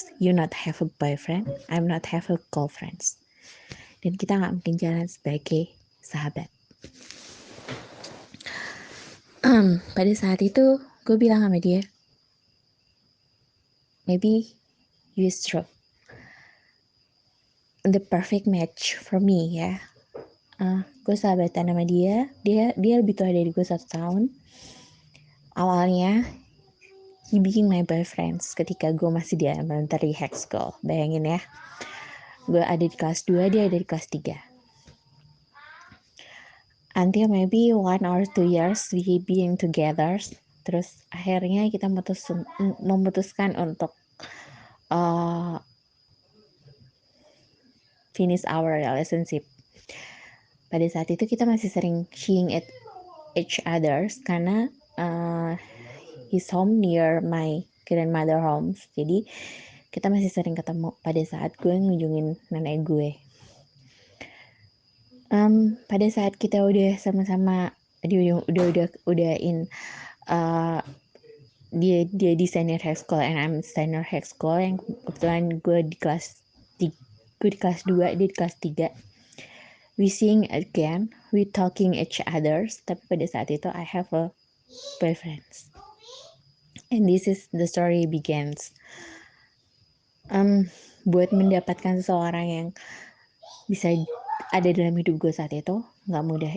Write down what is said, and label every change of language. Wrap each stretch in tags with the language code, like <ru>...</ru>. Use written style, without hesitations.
<en>You not have a boyfriend, I'm not have a girlfriend.</en> <id>Dan kita gak mungkin jalan sebagai sahabat. Pada saat itu, gue bilang sama dia,</id> <en>maybe you is true. The perfect match for me ya.</en> <id>Gue sahabatan sama dia lebih tua dari gue 1 tahun. Awalnya</id> <en>he being my boyfriend</en> <id>ketika gue masih di</id> <en>elementary high school.</en> <id>Bayangin ya, gue ada di kelas 2, dia ada di kelas 3.</id> <en>Until maybe 1 or 2 years we being together.</en> <id>Terus akhirnya kita memutuskan untuk</id> <en>finish our relationship.</en> <id>Pada saat itu kita masih sering</id> <en>seeing at each others</en> <id>karena</id> <en>his home near my grandmother homes.</en> <id>Jadi kita masih sering ketemu pada saat gue ngunjungin nenek gue. Pada saat kita udah sama-sama udah in dia di senior high school</id> <en>and I'm senior high school,</en> <id>yang kebetulan gue di kelas 2, dia di kelas 3.</id> <en>We seeing again, we talking each others,</en> <id>tapi pada saat itu</id> <en>I have a boyfriend. And this is the story begins.</en> <id>Buat mendapatkan seseorang yang bisa ada dalam hidup gue saat itu nggak mudah.</id>